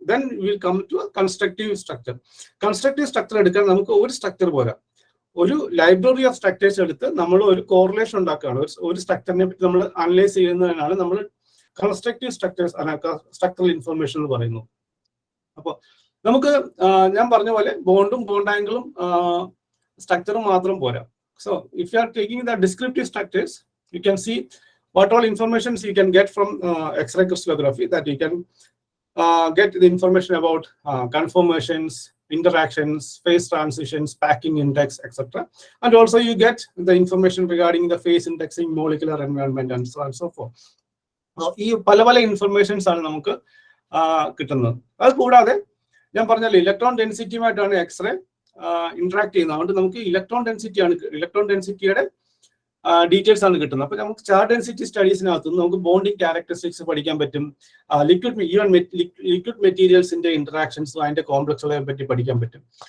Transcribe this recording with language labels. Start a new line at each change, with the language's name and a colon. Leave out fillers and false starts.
English: Then will come to constructive structure.
Malayalam: Constructive structure എടുക്കാൻ നമുക്ക് ഒരു സ്ട്രക്ചർ പോരാ, ഒരു ലൈബ്രറി ഓഫ് സ്ട്രക്ചേഴ്സ് എടുത്ത് നമ്മൾ ഒരു കോറിലേഷൻ ഉണ്ടാക്കുകയാണ്. ഒരു സ്ട്രക്ചറിനെ പറ്റി നമ്മൾ അനലൈസ് ചെയ്യുന്നതിനാണ് നമ്മൾ കൺസ്ട്രക്റ്റീവ് സ്ട്രക്ചേഴ്സ് സ്ട്രക്ചറൽ ഇൻഫർമേഷൻ എന്ന് പറയുന്നത്. അപ്പോൾ നമുക്ക് ഞാൻ പറഞ്ഞ പോലെ ബോണ്ട് ആംഗിളും സ്ട്രക്ചറും മാത്രം പോരാ.
English: So if you are taking the descriptive structures, you can see what all informations you can get from X-ray crystallography, that you can get the information about conformations, interactions, phase transitions, packing index, etc. And also you get the information regarding the phase indexing, molecular environment and so on and so forth.
Malayalam: ഈ പല informations ആണ് നമുക്ക് കിട്ടുന്നത്. അത് കൂടാതെ ഞാൻ പറഞ്ഞല്ലോ electron ഡെൻസിറ്റിയുമായിട്ടാണ് x-ray interact ചെയ്യുന്നത്. അതുകൊണ്ട് നമുക്ക് ഇലക്ട്രോൺ ഡെൻസിറ്റിയുടെ ഡീറ്റെയിൽസ് ആണ് കിട്ടുന്നത്. അപ്പൊ നമുക്ക് ചാർജ് ഡെൻസിറ്റി സ്റ്റഡീസിനകത്ത് നമുക്ക് ബോണ്ടിങ് ക്യാരക്ടറിസ്റ്റിക്സ് പഠിക്കാൻ പറ്റും, ലിക്വിഡ് മെറ്റീരിയൽസിന്റെ ഇന്ററാക്ഷൻസും അതിന്റെ കോംപ്ലക്സുകളെ പറ്റി പഠിക്കാൻ പറ്റും.